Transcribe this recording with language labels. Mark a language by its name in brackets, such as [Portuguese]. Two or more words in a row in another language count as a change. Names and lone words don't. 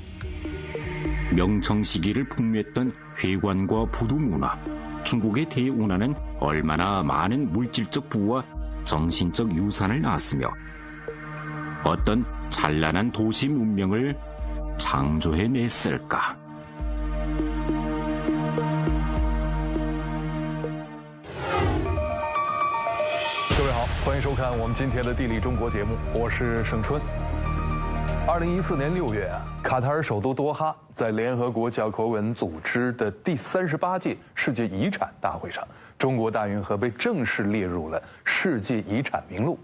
[Korean] 명청 시기를 풍미했던 회관과 부두 문화, 중국의 대운하는 얼마나 많은 물질적 부와 정신적 유산을 낳았으며 어떤 찬란한 도시 문명을 창조해냈을까? [Chinese] 各位好，欢迎收看我们今天的《地理中国》节目，我是盛春。2014年6月卡塔尔首都多哈在联合国教科文组织的第38届世界遗产大会上，中国大运河被正式列入了世界遗产名录。